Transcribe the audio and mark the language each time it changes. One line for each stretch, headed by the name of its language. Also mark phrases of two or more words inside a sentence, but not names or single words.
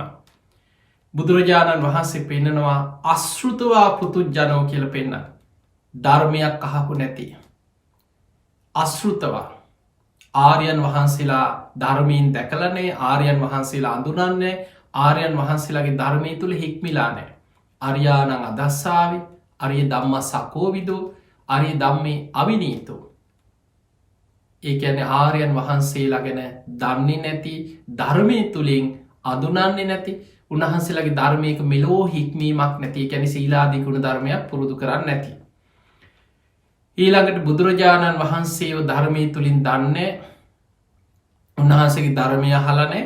Sinhala: බුදුරජාණන් වහන්සේ පෙන්නනවා
Pali: අශෘතවා පෘතුජ්ජනෝ
Sinhala: කියල පෙන්න්න ධර්මයක් අහපු නැති. අශෘතවා ආර්යන් වහන්සේලා ධර්මීන් දැකලනේ ආර්යන් වහන්සේලා අඳුනන්නේ ආර්යන් වහන්සේලාගේ ධර්මය තුළ හික්මිලා නෑ.
Pali: අර්යානං අදස්සාාව අරිය දම්ම සකෝවිදෝ අරිය දම්මේ අවිනීතු.
Sinhala: ඒ ඇන ආර්යන් වහන්සේලා ගැන දන්නේ නැති ධර්මය තුළින් අඳුනන්නේ නැති උන්වහන්සේලාගේ ධර්මයක මෙලෝ හික්මීමක් නැති. ඒ කියන්නේ සීලාදී ගුණ ධර්මයක් පුරුදු කරන්නේ නැති. ඊළඟට බුදුරජාණන් වහන්සේව ධර්මයේ තුලින් දන්නේ උන්වහන්සේගේ ධර්මය අහලා නැහැ.